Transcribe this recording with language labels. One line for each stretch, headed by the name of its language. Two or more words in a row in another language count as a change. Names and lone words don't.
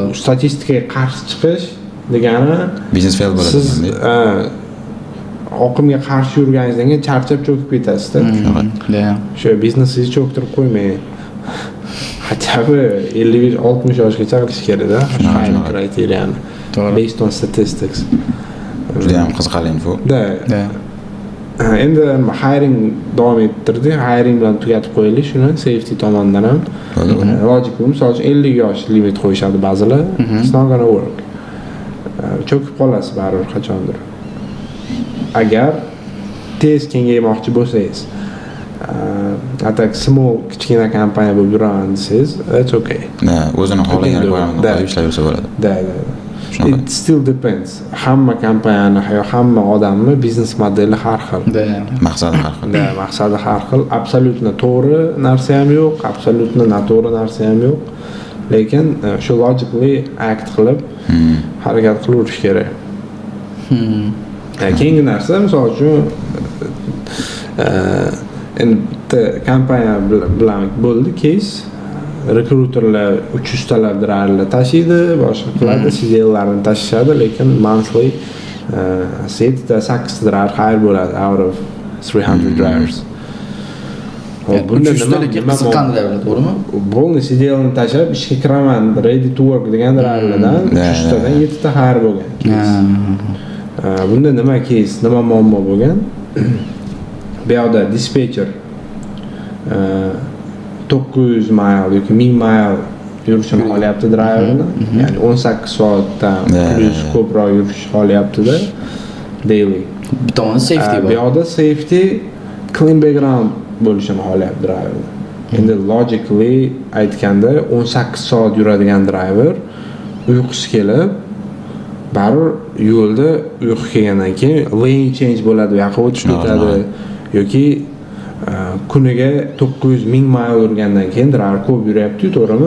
Uzbek: Statistikaga qarshi chiqish degani
English: business fail
Uzbek: bo'ladi. Siz oqimga qarshi yurganingizdan keyin charchab cho'kib ketasiz-da. Shu biznesingizni cho'ktirib qo'ymang. Hattoki 55-60 yoshgacha qilish kerak-da. Hiring kriteriyani.
English: Based on statistics.
Uzbek: Juda ham qiziqarli info. Endi hiring davom ettirdik. Hiring bilan tugatib qo'yaylik shuni safety tomonidan ham. Logic bu, misol uchun 50 yosh limit qo'yishadi ba'zilar.
English: It's not gonna work.
Uzbek: Cho'kib qolasiz baribir qachondir. Agar tez kengaymoqchi bo'lsangiz, atak small kichkina kompaniya bo'lib yuraman desangiz,
English: it's okay.
Uzbek: O'zini xohlagan requirementni qo'yib ishlayversa bo'ladi.
English: It still depends.
Uzbek: Hamma kompaniyani yo hamma odamni biznes modeli har xil. Maqsadi har xil. Maqsadi har xil. Absolutni to'g'ri narsa ham yo'q, absolutni noto'g'ri narsa ham yo'q. Lekin shu
English: logically act
Uzbek: qilib harakat qilaverish kerak. Keyingi narsa, misol uchun endi kompaniya bilan bo'ldi case, rekruterlar 300 talab driverlar tashiydi, boshqa qiladi, CDL'larni tashishadi, lekin monthly 7-8
English: driver hire
Uzbek: bo'ladi
English: out of 300 drivers.
Uzbek: Bunda nima qiziqqanlar, to'g'rimi? Bo'ldi, CDL'ni tashab ishga kiraman,
English: ready to work
Uzbek: degan driverlardan 300 tadan 7 ta hire bo'lgan. Bunda nima case, nima muammo bo'lgan? Bu yerda dispatcher 900 mile yoki 1000 mile yurishini xohlayapti driverni. Ya'ni 18 soatdan plus ko'proq yurish xohlayapti-da daily. Bitta safety bor. Bu yerda safety clean background bo'lishini xohlayapti driverni. Endi logically aytganda 18 soat yuradigan driver uyqusi kelib baribir yo'lda uyqu kelgandan keyin
English: lane change
Uzbek: bo'ladi, u yoqqa o'tib ketadi yoki kuniga 900,000 mile yurgandan keyin driver ko'p yuryapti-ku, to'g'rimi?